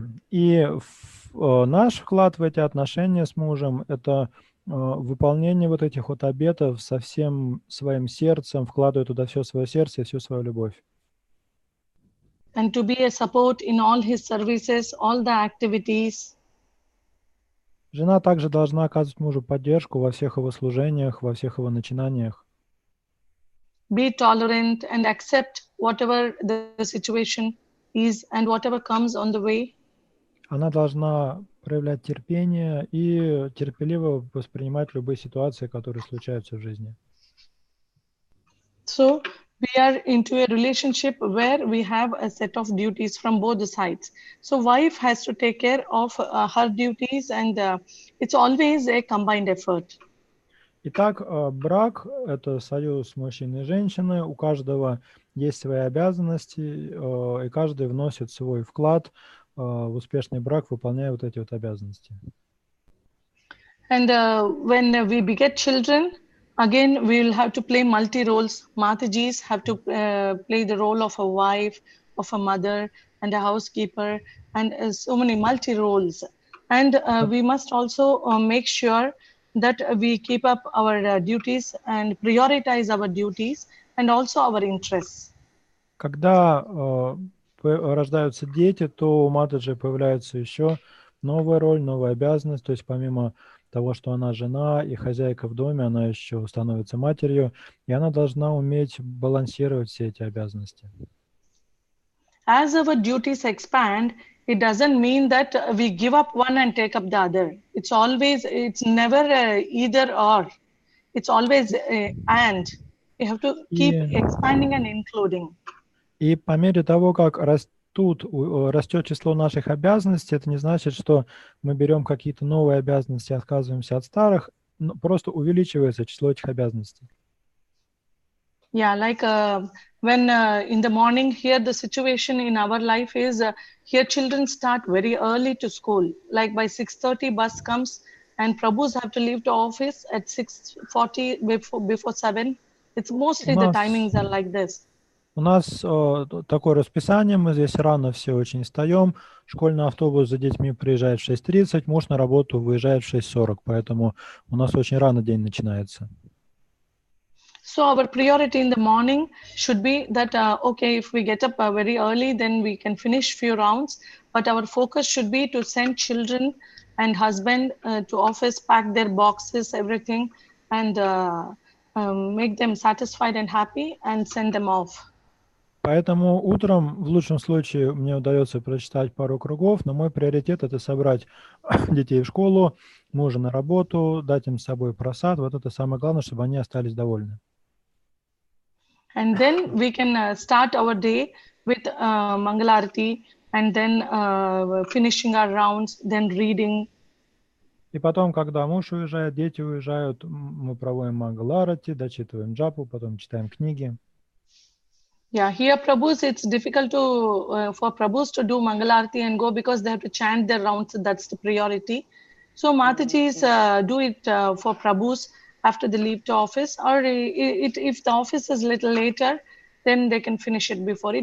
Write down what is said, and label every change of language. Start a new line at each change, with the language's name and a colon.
Russian: И наш вклад в эти отношения с мужем – это выполнение вот этих вот обетов со всем своим сердцем, вкладывая туда все свое сердце и всю свою любовь.
English: And to be a support in all his services, all the activities.
Russian: Жена также должна оказывать мужу поддержку во всех его служениях, во всех его начинаниях.
English: Be tolerant and accept whatever the situation is and whatever comes on the way.
Russian: Она должна проявлять терпение и терпеливо воспринимать любые ситуации, которые случаются в жизни.
English: So we are into a relationship where we have a set of duties from both the sides. So wife has to take care of her duties, and it's always a combined effort.
Russian: Итак, брак – это союз мужчины и женщины, у каждого есть свои обязанности, и каждый вносит свой вклад в успешный брак, выполняя вот эти вот обязанности.
English: And when we beget children, again, we will have to play multi-roles. Matajis have to play the role of a wife, of a mother, and a housekeeper, and so many multi-roles. And we must also make sure that we keep up our duties and prioritize our duties and also our interests.
Russian: Когда рождаются дети, то у Матаджи появляется еще новая роль, новая обязанность, то есть помимо того, что она жена и хозяйка в доме, она еще становится матерью, и она должна уметь балансировать все эти обязанности.
English: As our duties expand, it doesn't mean that we give up one and take up the other. It's never either or. It's always and. You have to keep expanding and including.
Russian: И по мере того, как растет число наших обязанностей, это не значит, что мы берем какие-то новые обязанности и отказываемся от старых, но просто увеличивается число этих обязанностей.
English: Yeah, like when in the morning here, the situation in our life is here children start very early to school. Like by 6:30 bus comes and Prabhus have to leave the office at 6:40 before 7. It's mostly the timings are like this.
Russian: У нас такое расписание, мы здесь рано все очень встаем, школьный автобус за детьми приезжает в 6:30, муж на работу выезжает в 6:40, поэтому у нас очень рано день начинается.
English: So our priority in the morning should be that, okay, if we get up very early, then we can finish few rounds, but our focus should be to send children and husband to office, pack their boxes, everything, and make them satisfied and happy and send them off.
Russian: Поэтому утром, в лучшем случае, мне удается прочитать пару кругов, но мой приоритет – это собрать детей в школу, мужа на работу, дать им с собой просад. Вот это самое главное, чтобы они остались довольны.
English: And then we can start our day with Mangalarati, and then finishing our rounds, then reading.
Russian: И потом, когда муж уезжает, дети уезжают, мы проводим Мангаларати, дочитываем джапу, потом читаем книги.
English: Yeah, here Prabhus, it's difficult to for Prabhus to do Mangalarti and go because they have to chant their rounds. That's the priority. So Matajis do it for Prabhus after they leave to office, or if the office is little later, then they can finish it before.